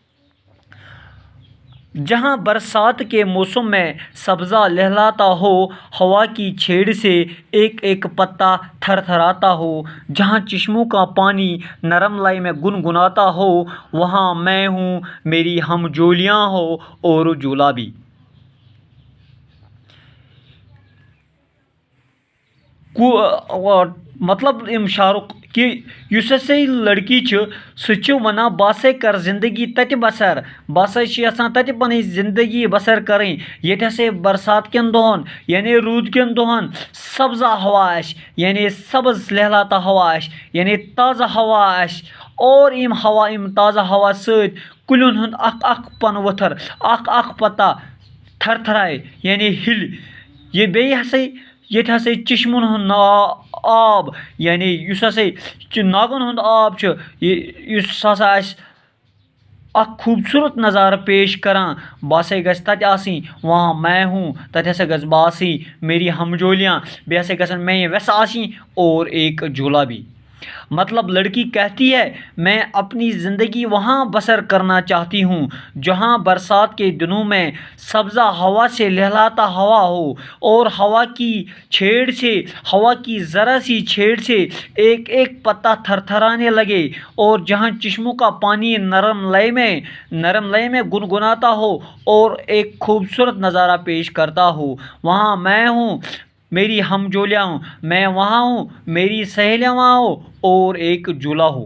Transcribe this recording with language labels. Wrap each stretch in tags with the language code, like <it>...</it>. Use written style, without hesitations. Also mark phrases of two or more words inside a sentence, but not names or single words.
<ur>جہاں برسات کے موسم میں سبزہ لہلاتا ہو ہوا کی چھیڑ سے ایک ایک پتا تھر تھراتا ہو جہاں چشموں کا پانی نرم لے میں گنگناتا ہو وہاں میں ہوں میری ہم جولیاں ہو اور جولا بھی۔</ur> <ks>مطلب ام شعرک کہ یس ہسا لڑکی سہ ونان بہ ہسا کر زندگی تتہ بسر بہ ہسا یژھان تتہ پنٕنۍ زندگی بسر کرٕنۍ ییٚتہِ ہسا برسات کٮ۪ن دۄہن یعنی روٗد کٮ۪ن دۄہن سبزہ ہوا آسہِ یعنی</ks> <ur>سبز لہلاتا ہوا</ur> <ks>آسہِ یعنی تازہ ہوا آسہِ اور یم تازہ ہوا سۭتۍ کُلٮ۪ن ہُنٛد اکھ پن ؤتھر اکھ</ks> <ur>پتا تھر تھرائے</ur> <ks>یعنی ہِلہِ یہ بیٚیہِ ہسا ییٚتہِ ہسا چشمن ہُنٛد آب یعنی یُس ہسا ناگن ہُنٛد آب چھُ یُس ہسا آسہِ اکھ خوٗبصوٗرت نظارٕ پیش کران بہ ہسا گژھِ تتہِ آسٕنۍ</ks> <ur>وہاں میں ہوں</ur> <ks>تتہِ ہسا گژھٕ بہٕ آسٕنۍ</ks> <ur>میری ہم جولیاں</ur> <ks>بیٚیہِ ہسا گژھن میٲنۍ ویسہٕ آسٕنۍ</ks> <ur>اور ایک جولا بھی۔ مطلب لڑکی کہتی ہے میں اپنی زندگی وہاں بسر کرنا چاہتی ہوں جہاں برسات کے دنوں میں سبزہ ہوا سے لہلاتا ہوا ہو اور ہوا کی ذرا سی چھیڑ سے ایک ایک پتا تھر تھرانے لگے اور جہاں چشموں کا پانی نرم لے میں گنگناتا ہو اور ایک خوبصورت نظارہ پیش کرتا ہو وہاں میں ہوں میری ہم جولیاں ہوں میں وہاں ہوں میری سہیلیاں وہاں ہو اور ایک جولا ہو۔</ur>